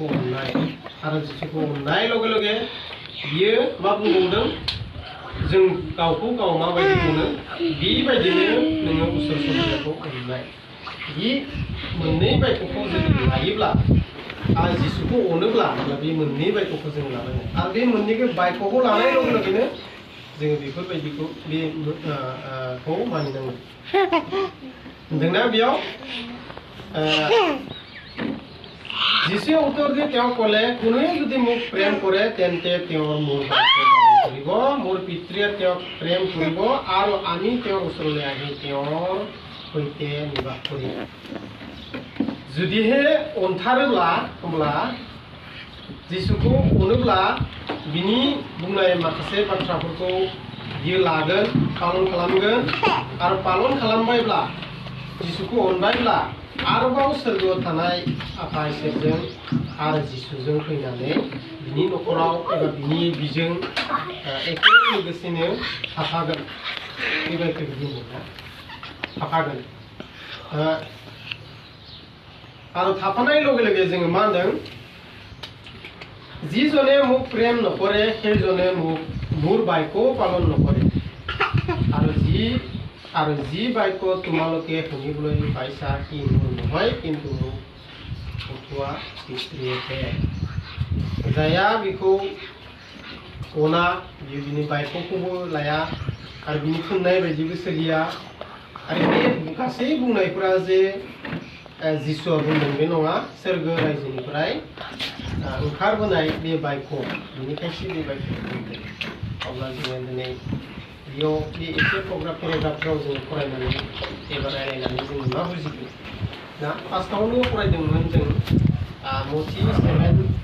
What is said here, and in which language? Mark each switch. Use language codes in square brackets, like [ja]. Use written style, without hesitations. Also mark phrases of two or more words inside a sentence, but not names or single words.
[brx] अननाय आरो जिसुखौ अननाय लगे लगे बियो मा बुंबावदों जों गावखौ गाव माबायदि मोनो बेबायदिनो नोङो उसुर सन्देरखौ अननाय बे मोननै बायथ'खौ जुदि लायोब्ला आरो जिसुखौ अनोब्ला बे मोननै बायथ'खौ जों लानांगोन आरो बे मोननैखौ बायथ'खौ लानाय लगे लगेनो जोङो बेफोरबायदिखौ बेखौ मानिनांगोन होनदोंना बेयाव [as] যিশুৱে উত্তৰ দি তেওঁ ক'লে কোনোৱে যদি মোক প্ৰেম কৰে তেন্তে তেওঁৰ মোৰ বাক্য পালন কৰিব মোৰ পিতৃয়ে তেওঁক প্ৰেম কৰিব আৰু আমি তেওঁৰ ওচৰলৈ আহি তেওঁৰ সৈতে নিবাস কৰিম [brx] যদিহে অন্থাरोब्ला होमब्ला जिसुखौ अनोब्ला बिनि बुंनाय माखासे बाथ्राफोरखौ बियो लागोन पालन खालामगोन आरो पालन खालामबायब्ला जिसुखौ अनबायब्ला आरोबाव सोरगोआव थानाय आफा इसोरजों आरो जिसुजों फैनानै बिनि न'खराव एबा बिनि बिजों एखे लोगोसेनो थाफागोन बेबायदि बुंदोंना थाफागोन आरो थाफानाय लगे लगे जोङो मा होनदों [as] যিজনে মোক প্ৰেম নকৰে সেইজনে মোৰ বাক্য পালন নকৰে আৰু যি বাক্য তোমালোকে শুনিবলৈ পাইছা কি মোৰ নহয় কিন্তু মোক পঠোৱা পিতৃয়েহে [brx] जाया बेखौ अना बियो बिनि बाक्यखौबो लाया आरो बिनि थुननाय बायदिबो सोलिया आरो बे गासै बुंनायफोरा जे जिसुआ बुंदों बे नङा सोरगो रायजोनिफ्राय ओंखारबोनाय बे बाक्य बिनिखायसो बे बाक्यखौ बुंदों अब्ला जोङो दिनै बेयाव बे एसे पेराग्राफफोराव जोङो फरायनानै एबा रायलायनानै जोङो मा बुजिगोन ना फार्स्टआवनो फरायदोंमोन जों मथि 7